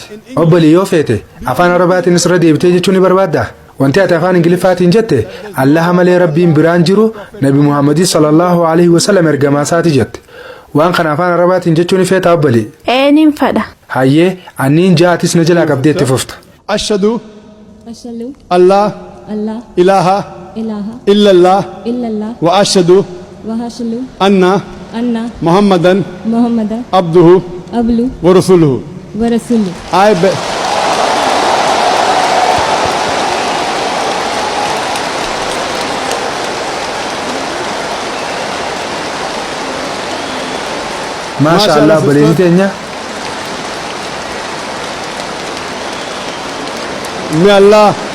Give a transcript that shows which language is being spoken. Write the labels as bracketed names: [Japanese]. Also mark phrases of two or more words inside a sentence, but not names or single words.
[Oromo] obbolii yoo feete afaan arabaatiinis irra deebitee jechuu ni barbaaddaa? wanti ati afaan ingiliffaatiin jette allaha malee rabbiin biraan jiru Nabi Muhammad [Arabic] صلى الله عليه وسلم [Oromo] ergamaa isaati jette. waan kana afaan arabaatiin jechuu ni feeta obbolii? Nin fadha. hayyee anniin ja'atis na jalaa qabdee itti fufta. [Arabic] أشهد الله إله إلا الله وأشهد أن محمدا عبده ورسوله. ما شاء الله [Oromo] obboleettii teenya. [English] May Allah